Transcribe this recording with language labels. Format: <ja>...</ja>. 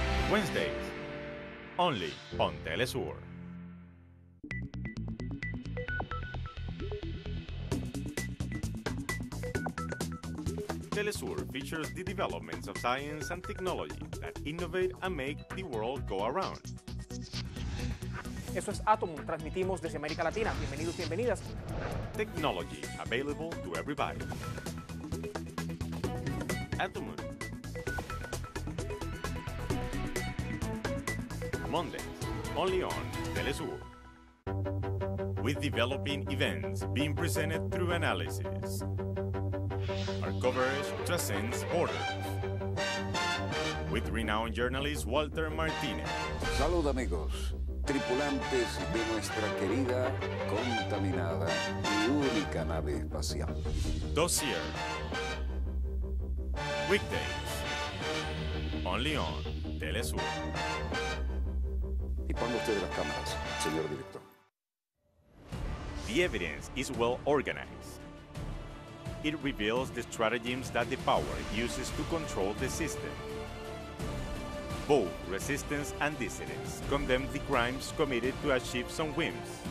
<en>Wednesdays, only on teleSUR. teleSUR features the developments of science and technology that innovate and make the world go around.</en> <es>Eso es Atomun, transmitimos desde América Latina. Bienvenidos, bienvenidas.</es> <en>Technology available to everybody. Atomun. Mondays, only on teleSUR. With developing events being presented through analysis. Our coverage transcends borders. With renowned journalist Walter Martinez.</en> <es>Salud amigos, tripulantes de nuestra querida, contaminada y única nave espacial.</es> <en>Dossier. Weekdays. Only on teleSUR.</en> <es>Y ponga usted las cámaras, señor director.</es> <en>The evidence is well organized. It reveals the stratagems that the power uses to control the system. Both resistance and dissidents condemn the crimes committed to achieve some whims.</en>